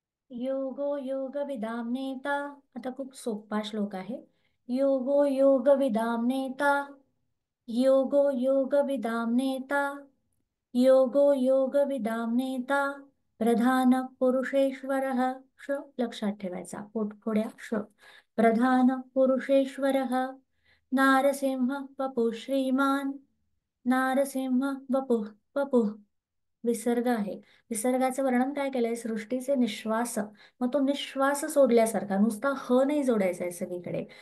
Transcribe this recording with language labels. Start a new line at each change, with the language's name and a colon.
Sanskrit: योगो योग विदाम नेता, आता खूप सोपा श्लोक आहे. योगो योग विदाम नेता, योगो योग विदाम नेता, योगो योग विदाम नेता, प्रधान पुरुषेश्वरः.
Marathi: श लक्षात ठेवायचा, पोटफोड्या श.
Sanskrit: प्रधान पुरुषेश्वरः, नारसिंह वपुः श्रीमान, नारसिंह वपुः वपुः.
Marathi: विसर्ग आहे. विसर्गाचं वर्णन काय केलंय, सृष्टीचे निश्वास, मग तो निश्वास सोडल्यासारखा, नुसता ह नाही जोडायचा आहे सगळीकडे.